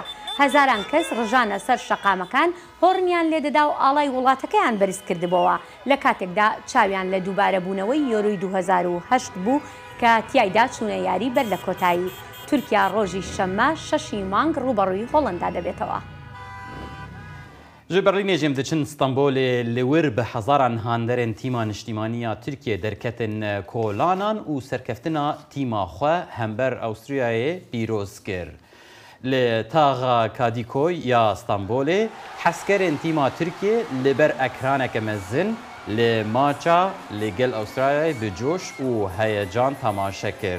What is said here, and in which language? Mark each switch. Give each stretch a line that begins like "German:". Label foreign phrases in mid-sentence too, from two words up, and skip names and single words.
Central Kurdish: هەزاران کەس ڕژانە سەر شەقامەکان هۆڕنیان لێدەدا و ئاڵای وڵاتەکەیان بەرز کردبەوە لە کاتێکدا چاویان لە دووبارە بوونەوەی یۆرۆی 2008 بوو کە تیایدا چوونە یاری بەر لە کۆتایی. تورکیا ڕۆژی شەممە 6 مانگ ڕوبەڕووی هۆڵندا دەبێتەوە.
Kurdish: ji Berlînê jêm diçin Stenbolê li wir bi hezaran handerên tîma niştîmaniya Tirkiye derketin kolanan û serkeftina tîma xwe hember Awstriyayê pîroz kir. Li taxa Kadîkoy ya Stenbolê hezkerên tîma Tirkiye li ber ekraneke mezin li maça li gel Awstriyayê bi coş û heyecan temaşe kir.